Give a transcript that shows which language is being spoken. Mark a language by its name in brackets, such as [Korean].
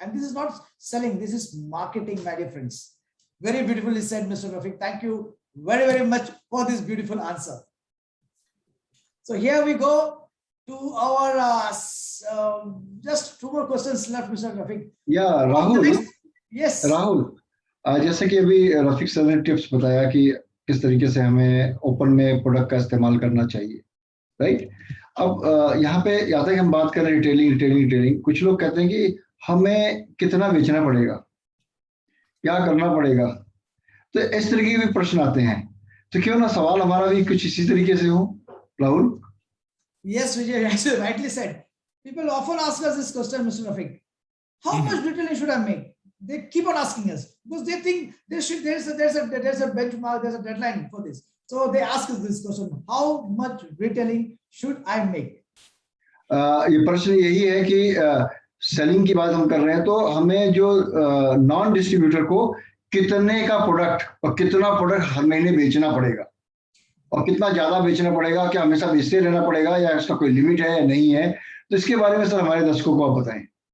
[English] And this is not selling, this is marketing, my dear friends. Very beautifully said, Mr. Rafiq. Thank you very, very much for this beautiful answer. So here we go to our, just two more questions left, Mr. Rafiq. Yeah, Rahul. Yes. Rahul. [Hindi] जैसे कि अभी Rafiq sir ने tips बताया कि किस तरीके से हमें ओपन में प्रोडक्ट का इस्तेमाल करना चाहिए, राइट? अब यहाँ पे या तक हम बात कर रहे हैं रिटेलिंग, कुछ लोग कहते हैं कि हमें कितना बेचना पड़ेगा, क्या करना पड़ेगा, तो इस तरीके के भी प्रश्न आते हैं. तो क्यों ना सवाल हमारा भी कुछ इसी तरीके से हो, Rahul? [English] Yes, Vijay, as you rightly said. People often ask us this question, Mr. Rafiq. How much retailing should I make? They keep on asking us because they think there's a benchmark, there's a deadline for this. So they ask us this question: how much retailing should I make? [Hindi] ये प्रश्न यही है कि selling की बात हम कर रहे हैं, तो हमें जो नॉन डिस्ट्रीब्यूटर को कितने का प्रोडक्ट और कितना प्रोडक्ट हर महीने बेचना पड़ेगा और कितना ज्यादा बेचना पड़ेगा, क्या हमेशा बेचते रहना पड़ेगा या इसका कोई लिमिट है या नहीं है, तो इसके बारे में सर हमारे दर्शकों को आप बताएं.